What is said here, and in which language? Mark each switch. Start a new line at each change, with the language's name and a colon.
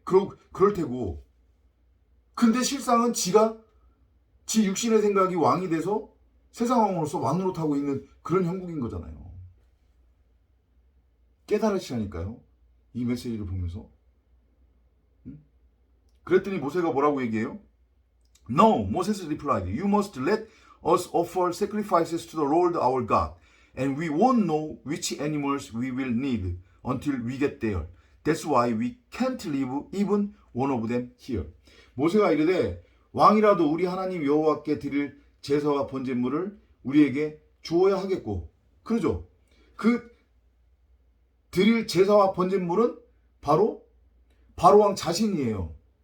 Korean: 그럴 테고. 근데 실상은 지 육신의 생각이 왕이 돼서 세상 왕으로서 왕노릇하고 있는 그런 형국인 거잖아요. 깨달으시라니까요. 이 메시지를 보면서. 그랬더니 모세가 뭐라고 얘기해요?
English: No, Moses replied, you must let us offer sacrifices to the Lord our God, and we won't know which animals we will need until we get there. That's why we can't leave even one of them here.
Korean: 모세가 이르되 왕이라도 우리 하나님 여호와께 드릴 제사와 번제물을 우리에게 주어야 하겠고, 그러죠? 그 드릴 제사와 번제물은 바로 바로왕 자신이에요.